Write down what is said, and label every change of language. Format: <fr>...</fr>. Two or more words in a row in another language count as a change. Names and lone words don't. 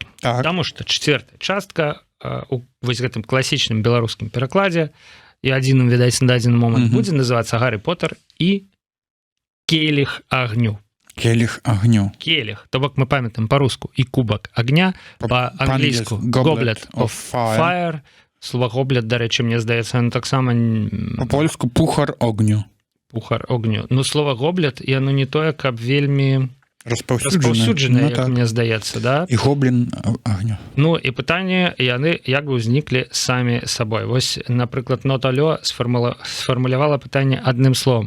<be>Таму што 4-я частка у вось гэтым класічным беларускім перакладзе і адзіным, відаць, на дадзены момант будзе называцца Гаррі Поттер і келіх агню. Келіх агню. Келіх. То бок мы памятаем па-руску і кубак агня, па-англійску</be> <en>goblet of fire.</en> <be>Слова goblet, дарэчы, мне здаецца, оно таксама... Па-польску</be> <pl>puchar ognia. Puchar ognia.</pl> <be>Ну, слова goblet, яно не тое, каб вельмі... Распаўсюджанае, як мне здаецца, да? І гоблін агню. Ну, і пытанне, яны як бы ўзніклі самі сабой. Вось, напрыклад, Нота Лё сфармулявала пытанне адным словом.</be>